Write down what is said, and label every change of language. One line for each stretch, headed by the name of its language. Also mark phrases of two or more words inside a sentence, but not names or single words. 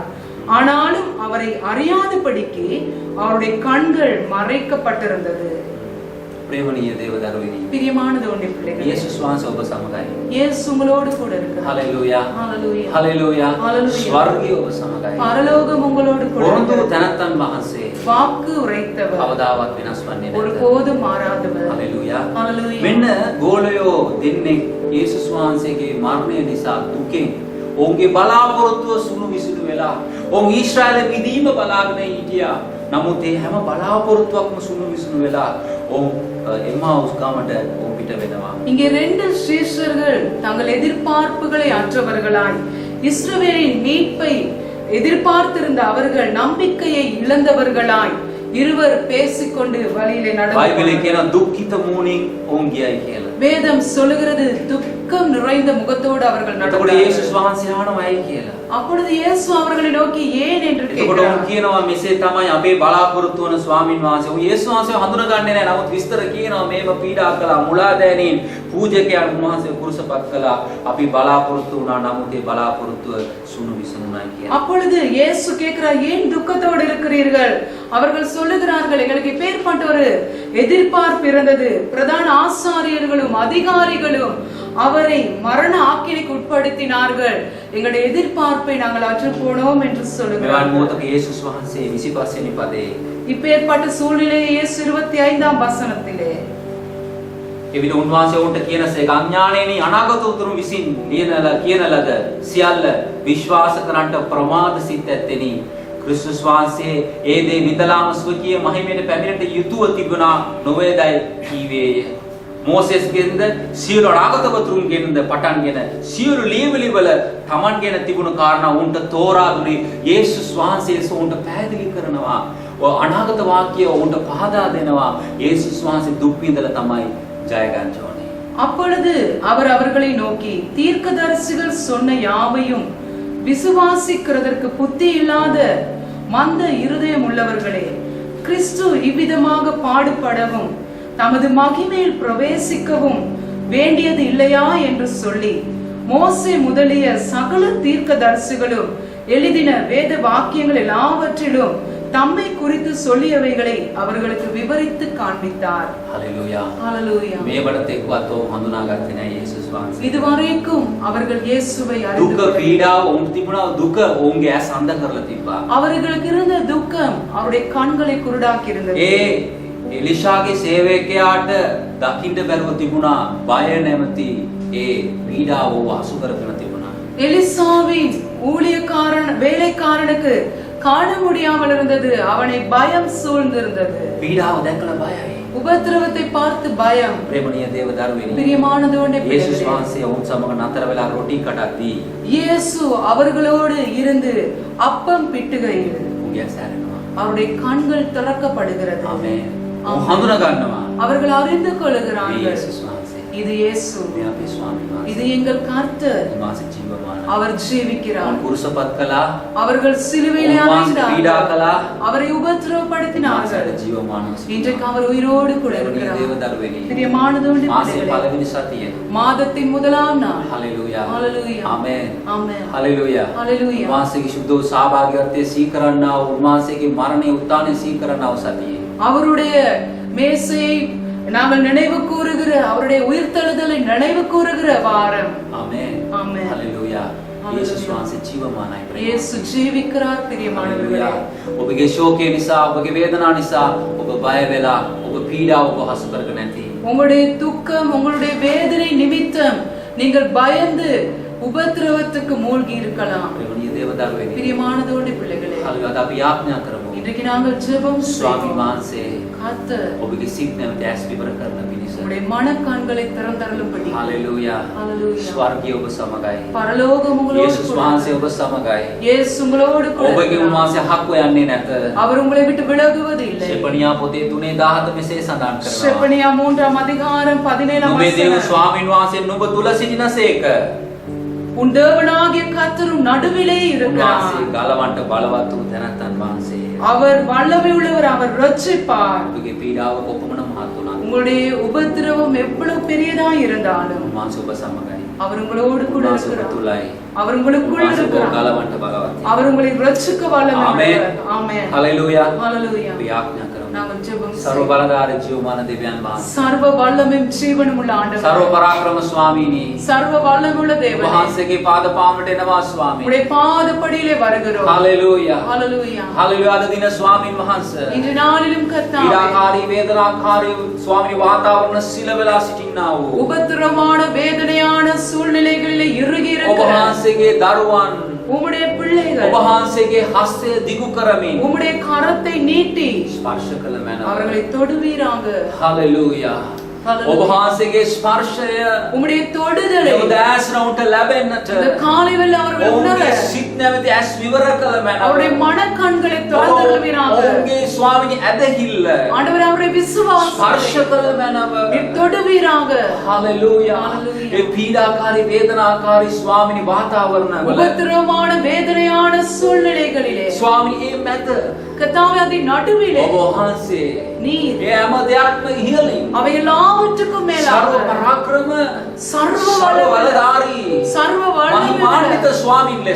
Tamil: ஆனாலும் அவரை அறியாதபடிக்கு அவருடைய கண்கள் மறைக்கப்பட்டிருந்தது.
Sinhala: ප්‍රේමණීය දේව දරුවනි.
Tamil: பிரியமான தேவனுடைய பிள்ளைகளே,
Sinhala: යේසුස් වහන්සේ ඔබ සමගයි.
Tamil: இயேசு உங்களோடு கூட இருக்கிறார்.
Sinhala: හලෙලූයා.
Tamil: ஹalleluya.
Sinhala: හලෙලූයා. හalleluya. ස්වර්ගය ඔබ සමගයි.
Tamil: பரலோகம் உங்களோடு கூட
Sinhala: පොරොන්දු
Tamil: இருக்கிறது.
Sinhala: තනත්තන් වහන්සේ
Tamil: வாக்கு உரைத்தவர்,
Sinhala: කවදාවත් වෙනස් වන්නේ නැහැ.
Tamil: ஒருபோதும் மாறாதவர்.
Sinhala: හලෙලූයා.
Tamil: ஹalleluya.
Sinhala: මෙන්න ගෝලයෝ දෙන්නෙක් යේසුස් වහන්සේගේ මරණය නිසා දුකෙන් ඔවුන්ගේ බලාපොරොත්තුව සුණු විසුණු වෙලා ඔවුන් ඊශ්‍රායල මිදීම බලාගෙන හිටියා. නමුත් ඒ හැම බලාපොරොත්තුවක්ම සුණු විසුණු වෙලා ඔවුන් එම්මාවුස් ගමට ඔවුන් පිට වෙනවා.
Tamil: இங்கே ரெண்டு சீஷர்கள் தங்கள் எதிர்பார்ப்புகளை அற்றவர்களாய் இஸ்ரவேலின் மீட்பை எதிர்பார்த்திருந்த அவர்கள் நம்பிக்கையை இழந்தவர்களாய் இருவர் பேசிக்கொண்டு வழியிலே
Sinhala: බයිබලයේ
Tamil: நடந்தார்கள்.
Sinhala: කියන දුක්ඛිත මූණින් ඔවුන් ගියයි කියලා.
Tamil: வேதம் சொல்லுகிறது துக்கம் நிறைந்த முகத்தோடு அவர்கள்
Sinhala: එතකොට
Tamil: நடந்தார்கள்.
Sinhala: යේසුස් වහන්සේ ආනවායි කියලා.
Tamil: அப்பொழுது இயேசு அவர்களை நோக்கி ஏன் என்று
Sinhala: එතකොට
Tamil: கேட்கிறார்.
Sinhala: ඔවුන් කියනවා මෙසේ තමයි අපේ බලාපොරොත්තු වන ස්වාමින් වහන්සේ. ඔව් යේසුස් වහන්සේ හඳුනගන්නේ නැහැ. නමුත් විස්තර කියනවා මේව පීඩා කළා, මුලාදෑනීන් පූජකයන් වහන්සේ කුරුසපත් කළා. අපි බලාපොරොත්තු වුණා. නමුත් ඒ බලාපොරොත්තුව සුණු විසුණුනායි කියලා.
Tamil: அப்பொழுது இயேசு கேட்கிறார், ஏன் துக்கத்தோடு இருக்கிறீர்கள்? அவர்கள் சொல்லுகிறார்கள், எங்களுக்கு இப்பேற்பட்ட ஒரு எதிர்பார்ப்பு இருந்தது. பிரதான ஆசாரியர்களும் அதிகாரிகளும் அவரை மரண ஆக்கினைக்கு உட்படுத்தினார்கள். எங்களுடைய எதிர்பார்ப்பை நாங்கள் அற்று போனோம் என்று
Sinhala: මෙවන්
Tamil: சொல்லுகிறார்கள்.
Sinhala: මොහොතක යේසුස් වහන්සේ 25 වෙනි පදේ
Tamil: இப்பேற்பட்ட சூழ்நிலையை இயேசு 25ஆம் வசனத்திலே
Sinhala: එවිට උන්වහන්සේ ඔවුන්ට කියන සේක අඥානේනි අනාගත උතුරු විසින් කියන ලද සියල්ල විශ්වාස කරන්නට ප්‍රමාද සිත් ඇත්තෙනි. ක්‍රිස්තුස් වහන්සේ ඒ දේ විඳලාම ස්වකීය මහිමයට පැමිණෙට යුතුව තිබුණා නොවේදයි කීවේය. මෝසෙස්ගෙන්ද සියලු අනාගතවතුරුන්ගෙන්ද පටන්ගෙන සියලු ලියවිලි වල තමන් ගැන තිබුණු කාරණා උන්ට තෝරා දුරි යේසුස් වහන්සේ උන්ට පැහැදිලි කරනවා. අනාගත වාක්‍ය උන්ට පහදා දෙනවා. යේසුස් වහන්සේ දුක් විඳලා තමයි ජය ගන්න ඕනේ.
Tamil: அப்பொழுது அவர் அவர்களை நோக்கி, தீர்க்கதரிசிகள் சொன்ன யாவையும் விசுவாசிக்கிறதற்கு புத்தி இல்லாத மந்த இருதயம் உள்ளவர்களே, கிறிஸ்து இவ்விதமாக பாடுபடவும் தமது மகிமையில் பிரவேசிக்கவும் வேண்டியது இல்லையா என்று சொல்லி மோசே முதலிய சகல தீர்க்கதரிசிகளும் எழுதின வேத வாக்கியங்கள் எல்லாவற்றிலும் தம்மை குறித்து சொல்லியவைகளை அவர்களுக்கு விவரித்து காண்பித்தார். ஹalleluya. ஹalleluya.
Sinhala: මේ වඩත් එක්වත් ඔව් හඳුනාගත්තේ නැහැ යේසුස් වහන්සේ.
Tamil: இதுவரைக்கும் அவர்கள் இயேசுவை
Sinhala: දුක
Tamil: அறிந்து
Sinhala: පීඩාව ඔවුන් තිබුණා. දුක ඔවුන්ගේ ඇස් අන්ධ කරලා තිබ්බා.
Tamil: அவர்களுக்கு இருந்த துக்கம் அவருடைய கண்களை குருடாக்கி இருந்தது.
Sinhala: ඒ එලිෂාගේ සේවකයාට දකින්න බැරුව තිබුණා. බය නැමැති ඒ පීඩාව අසු කරගෙන තිබුණා.
Tamil: எலிசாவின் ஊழியக்காரன் வேலைக்காரனுக்கு காண முடியாமல் இருந்தது. அவனை பயம் சூழ்ந்திருந்தது.
Sinhala: පීඩාව දැකලා බයයි.
Tamil: உபத்திரவத்தை பார்த்து பயம்.
Sinhala: ප්‍රේමණීය දේව දරුවෙනි.
Tamil: பிரியமானதோனே
Sinhala: යේසුස් වහන්සේ ඔවුන් සමග නතර වෙලා රොටි කටක් දී
Tamil: இயேசு அவர்களோடு இருந்து அப்பம் பிட்டுகையில்
Sinhala: උගේ ඇසැරෙනවා.
Tamil: அவருடைய கண்கள் திறக்கப்படுகிறது.
Sinhala: ආමේන්. ඔව් හඳුනා ගන්නවා.
Tamil: அவர்கள் அறிந்து
Sinhala: මේ
Tamil: கொள்கிறார்கள்,
Sinhala: යේසුස් වහන්සේ.
Tamil: இது இயேசு,
Sinhala: මේ අපේ ස්වාමීන් වහන්සේ.
Tamil: இது எங்கள் கர்த்தர்,
Sinhala: උන්වහන්සේ ජීවමානයි.
Tamil: அவர் ජීවිக்கிறார்.
Sinhala: කුරුසපත් කළා.
Tamil: அவர்கள் சிலுவையிலே
Sinhala: උන්වහන්සේ පීඩා
Tamil: அறைந்தார்கள்,
Sinhala: කළා.
Tamil: அவரை உபத்திரவப்படுத்தினார்கள்.
Sinhala: උන්වහන්සේට ජීවමානව
Tamil: இன்றைக்கு அவர் உயிரோடு கூட
Sinhala: ප්‍රේමණීය
Tamil: இருக்கிறார்.
Sinhala: දේව දරුවෙනි.
Tamil: பிரியமானதோனே
Sinhala: මාසේ
Tamil: பிள்ளைகளே,
Sinhala: පළවෙනි සතියේ.
Tamil: மாதத்தின் முதலாம் நாள்.
Sinhala: හalleluya.
Tamil: ஹalleluya.
Sinhala: ආමේන්.
Tamil: ஆமென்.
Sinhala: හalleluya.
Tamil: ஹalleluya.
Sinhala: උන්වහන්සේගේ සුද්ධ වූ සහභාගීත්වයේ සීකරන්නා වූ උන්වහන්සේගේ මරණයේ උත්ථානයේ සීකරන්නා වූ සතියේ.
Tamil: அவருடைய மேசையை நாங்கள் நினைவு கூறுகிற, அவருடைய உயிர்த்தெழுதலை நினைவு கூறுகிற வாரம்.
Sinhala: ආමේන්.
Tamil: ஆமென்.
Sinhala: හalleluya. යේසුස් වහන්සේ ජීවමානයි.
Tamil: இயேசு ஜீவிக்கிறார். பிரியமானவர்களே,
Sinhala: හalleluya. ඔබගේ ශෝකය නිසා, ඔබගේ වේදනා නිසා ඔබ බය වෙලා, ඔබ පීඩාව ඔබ හසු කරගෙන නැති.
Tamil: உங்களுடைய துக்கம், உங்களுடைய வேதனை நிமித்தம் நீங்கள் பயந்து உபத்திரவத்துக்கு மூழ்கி இருக்கலாம்.
Sinhala: ප්‍රේමණීය දේව දරුවෙනි.
Tamil: பிரியமானதோடு பிள்ளைகளே,
Sinhala: හalleluya. අපි යාඥා කරමු.
Tamil: இன்றைக்கு நாங்கள் ஜெபம்
Sinhala: ස්වාමීන්
Tamil: செய்வோம்.
Sinhala: වහන්සේ
Tamil: கர்த்தர்
Sinhala: ඔබගේ සිත් නැවත ඇස් විවර කරන පිණිස.
Tamil: உங்களுடைய மனக்கண்களை திறந்தருளும்படி.
Sinhala: හalleluya.
Tamil: ஹalleluya.
Sinhala: ස්වර්ගය ඔබ සමගයි.
Tamil: பரலோகம் உங்களோடு
Sinhala: යේසුස්
Tamil: கூட
Sinhala: වහන්සේ
Tamil: இருக்கிறார்.
Sinhala: ඔබ සමගයි.
Tamil: இயேசு உங்களோடு கூட
Sinhala: ඔබගේ
Tamil: இருக்கிறார்.
Sinhala: උන්වහන්සේ හක්ව යන්නේ නැත.
Tamil: அவர் உங்களை விட்டு விலகுவது இல்லை.
Sinhala: ෂෙපණියා පොතේ 3:17 මෙසේ සඳහන් කරනවා.
Tamil: செப்பனியா 3ஆம் அதிகாரம் 17ஆம்
Sinhala: නුඹේ දේව
Tamil: வசனம்.
Sinhala: ස්වාමීන් වහන්සේ නුඹ තුල සිටිනසේක.
Tamil: உன் தேவனாகிய கர்த்தரும் நடுவிலே
Sinhala: උන්වහන්සේ
Tamil: இருக்கிறார்.
Sinhala: ගලවන්ට බලවත් වූ තැනැත්තන් වහන්සේ.
Tamil: அவர் வல்லமை உள்ளவர், அவர் ரட்சிப்பார்.
Sinhala: ඔබගේ පීඩාව කොපමණ මහත් වුණත්
Tamil: உங்களுடைய உபத்திரவம் எவ்வளவு பெரியதா இருந்தாலும்
Sinhala: උන්වහන්සේ ඔබ සමගයි.
Tamil: அவர் உங்களோடு கூட
Sinhala: උන්වහන්සේ ඔබ
Tamil: இருக்கிறார்.
Sinhala: තුලයි.
Tamil: அவர் உங்களுக்குள்
Sinhala: උන්වහන්සේ ඔබ
Tamil: இருக்கிறார்.
Sinhala: ගලවන්ට බලවත්.
Tamil: அவர் உங்களை ரட்சிக்க வல்லமை ஆமென். உள்ளவர். ஆமென்.
Sinhala: හalleluya.
Tamil: ஹalleluya.
Sinhala: අපි යාඥා කරමු.
Tamil: நாங்கள் ஜெபம் ਸਰව செய்வோம்.
Sinhala: බලධාරී ජීවමාන දෙවියන් වහන්සේ.
Tamil: சர்வ வல்லமையும் ஜீவனும் உள்ள ਸਰව ஆண்டவர்,
Sinhala: පරාක්‍රම ස්වාමීනි.
Tamil: சர்வ வல்லமையுள்ள தேவனே,
Sinhala: වහන්සේගේ පාද පාමුලට එනවා ස්වාමීනි.
Tamil: உடைய பாதப்படியிலே வருகிறோம்.
Sinhala: හalleluya.
Tamil: ஹalleluya.
Sinhala: හalleluya. අද දින ස්වාමීන් වහන්සේ
Tamil: இன்று நாளிலும் கர்த்தாவே,
Sinhala: පීඩාකාරී වේදනාකාරී ස්වාමීනි වාතාවරණ සිල වෙලා සිටින්නා වූ
Tamil: உபத்திரமான வேதனையான சூழ்நிலைகளிலே இறுகி
Sinhala: ඔබ
Tamil: இருக்கிற
Sinhala: වහන්සේ වහන්සේගේ දරුවන්
Tamil: உம்முடைய பிள்ளைகள்
Sinhala: ඔබ වහන්සේගේ හස්තය දිගු කරමින්
Tamil: உம்முடைய கரத்தை நீட்டி
Sinhala: ස්පර්ශ කළ මැනව.
Tamil: அவர்களை தொடுவீராக.
Sinhala: හලෙලූයා.
Tamil: Hallelujah.
Sinhala: ඔබ වහන්සේගේ ස්පර්ශය
Tamil: உம்முடைய தொடுதலை
Sinhala: උදෑසනට ලැබෙන්නට
Tamil: இந்த காலை வேளை அவர்கள் உணர
Sinhala: ඔවුන්ගේ සිත් නැවති ඇස් විවර කළ මැනව.
Tamil: அவருடைய மனக்கண்களை திறந்தருளுவீராக.
Sinhala: ඔවුන්ගේ ස්වාමිනී ඇදහිල්ල
Tamil: ஆண்டவரே அவருடைய விசுவாசத்தை
Sinhala: ස්පර්ශ කළ මැනව.
Tamil: நீர் தொடுவீராக.
Sinhala: හලෙලූයා.
Tamil: Hallelujah.
Sinhala: ඒ පීඩාකාරී වේදනාකාරී ස්වාමිනී වාතාවරණවල
Tamil: உபத்திரவமான வேதனையான சூழ்நிலைகளிலே
Sinhala: ස්වාමිනී ඒ මැද
Tamil: கர்த்தாவே அதன் நடுவிலே
Sinhala: ඔබ වහන්සේ
Tamil: நீர்
Sinhala: ඒ හැම දෙයක්ම ඉහළින්
Tamil: அவை எல்லாவற்றுக்கும் மேலாக
Sinhala: සර්ව පරාක්‍රම
Tamil: சர்வ
Sinhala: සර්ව
Tamil: வல்லமை
Sinhala: බලධාරී
Tamil: சர்வ
Sinhala: මහිමාන්විත
Tamil: வல்லமை
Sinhala: ස්වාමීන් ලෙස